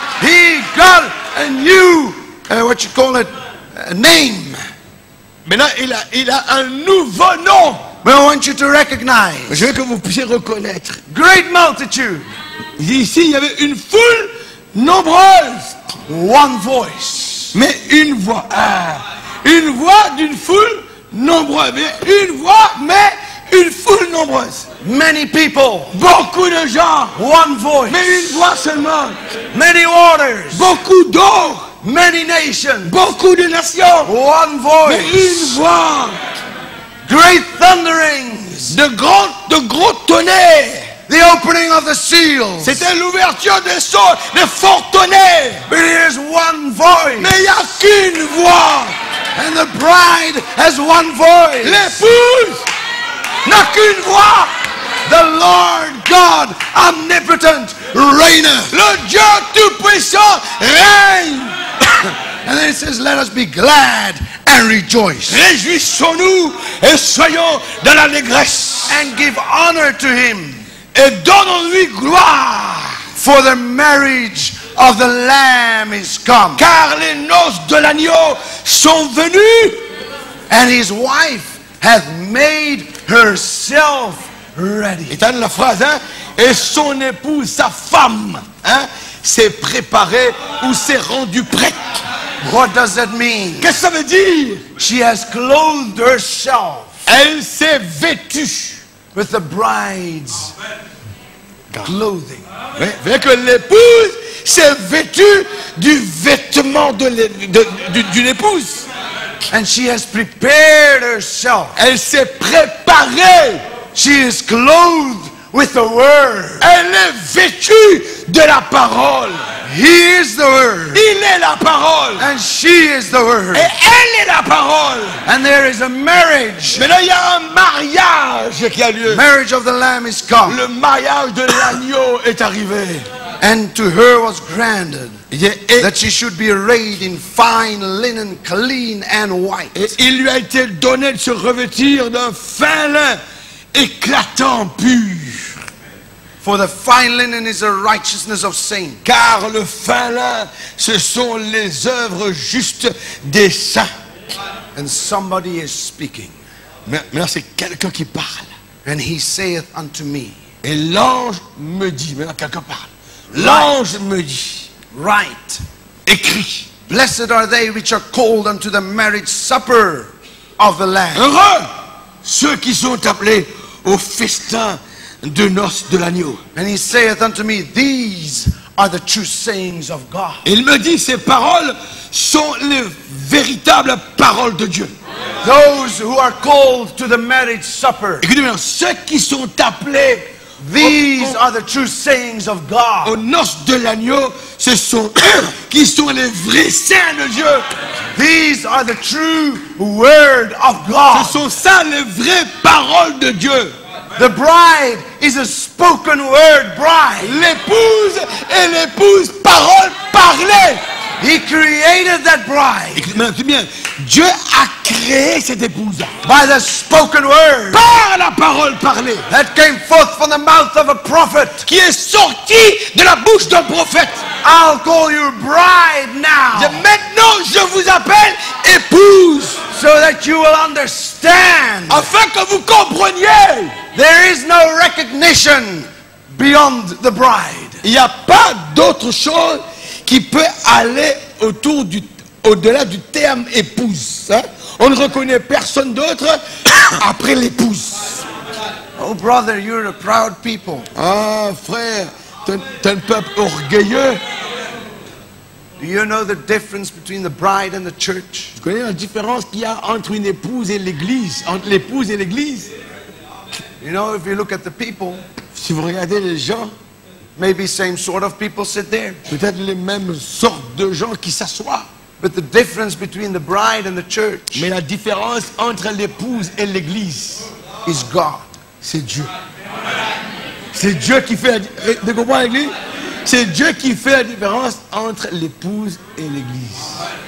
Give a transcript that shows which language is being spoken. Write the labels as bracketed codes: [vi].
[en] He got a new, what you call it, a name. [fr] Maintenant, il a un nouveau nom. [en] But I want you to recognize. [fr] Je veux que vous puissiez reconnaître. [en] Great multitude. [fr] Ici, il y avait une foule nombreuse. [en] One voice. [fr] Mais une voix. Une voix d'une foule nombreuse. Mais une voix, mais une foule nombreuse. [en] Many people. [fr] Beaucoup de gens. [en] One voice. [fr] Mais une voix seulement. [en] Many waters. [fr] Beaucoup d'eau. [en] Many nations. [fr] Beaucoup de nations. [en] One [fr] Mais [en] voice. [fr] une voix. [en] Great thunderings. [fr] De gros tonnerres. [en] The opening of the seals. [fr] C'était l'ouverture des sceaux, de forts tonnerres. [en] But it is one voice. [fr] Mais il n'y a qu'une voix. [en] And the bride has one voice. [fr] L'épouse n'a qu'une voix. [en] The Lord God omnipotent reigneth. [fr] Le Dieu Tout-Puissant règne. [en] And then it says, let us be glad and rejoice. [fr] Réjouissons-nous et soyons dans l'allégresse. [en] And give honor to him. [fr] Et donnons-lui gloire. [en] For the marriage of the Lamb is come. [fr] Car les noces de l'agneau sont venues. [en] And his wife hath made herself ready. [fr] Étant la phrase, hein? Et son épouse, sa femme, hein? S'est préparée ou s'est rendue prête. [en] What does that mean? [fr] Qu'est-ce que ça veut dire? [en] She has clothed herself [fr] Elle s'est vêtue. [en] with the bride's clothing. [fr] Oui, que l'épouse s'est vêtue du vêtement d'une épouse. [en] And she has prepared herself. [fr] Elle s'est préparée. [en] She is clothed with the word. [fr] Elle est vêtue de la parole. [en] He is the word. [fr] Il est la parole. [en] And she is the word. [fr] Et elle est la parole. [en] And there is a marriage. [fr] Mais là, il y a un mariage qui a lieu. [en] Marriage of the Lamb is come. [fr] Le mariage de l'agneau est arrivé. [en] And to her was granted [fr] Et [en] that she should be arrayed in fine linen, clean and white. [fr] il lui a été donné de se revêtir d'un fin lin éclatant, pur. [en] For the fine linen is the righteousness of saints. [fr] Car le fin lin, ce sont les œuvres justes des saints. [en] And somebody is speaking. [fr] Maintenant, c'est quelqu'un qui parle. [en] And he saith unto me, [fr] Et l'ange me dit, maintenant quelqu'un parle. L'ange me dit, [en] write, [fr] écris. [en] blessed are they which are called unto the marriage supper of the Lamb. [fr] Heureux ceux qui sont appelés au festin de noces de l'agneau. [en] And he saith unto me, these are the true sayings of God. [fr] Il me dit, ces paroles sont les véritables paroles de Dieu. [en] Those who are called to the marriage supper [fr] Écoutez maintenant, ceux qui sont appelés [en] These are the true sayings of God. [fr] aux noces de l'agneau, ce sont eux qui sont les vrais saints de Dieu. [en] These are the true word of [fr] Ce [en] God. [fr] sont ça les vraies paroles de Dieu. [en] The bride is a spoken word bride. [fr] L'épouse et l'épouse, parole parlée. [en] He created that bride [fr] Écoute bien, Dieu a créé cette épouse [en] by the spoken word [fr] par la parole parlée [en] that came forth from the mouth of a prophet. [fr] qui est sortie de la bouche d'un prophète. [en] I'll call you bride now [fr] Maintenant, je vous appelle épouse [en] so that you will understand. [fr] afin que vous compreniez. [en] There is no recognition beyond the bride. [fr] Il n'y a pas d'autre chose qui peut aller au-delà du terme épouse. Hein? On ne reconnaît personne d'autre après l'épouse. [en] Oh brother, you're a proud people. [fr] Ah frère, t'es un peuple orgueilleux. [en] Do you know the difference between the bride and the church? [fr] Tu connais la différence qu'il y a entre une épouse et l'église, entre l'épouse et l'église? [en] You know, if you look at the people, [fr] Si vous regardez les gens, [en] maybe same sort of people sit there. [fr] peut-être les mêmes sortes de gens qui s'assoient. [en] But the difference between the bride and the church [fr] Mais la différence entre l'épouse et l'église, [en] is God. [fr] c'est Dieu. C'est Dieu qui fait tu comprends l'église? C'est Dieu qui fait la différence entre l'épouse et l'église.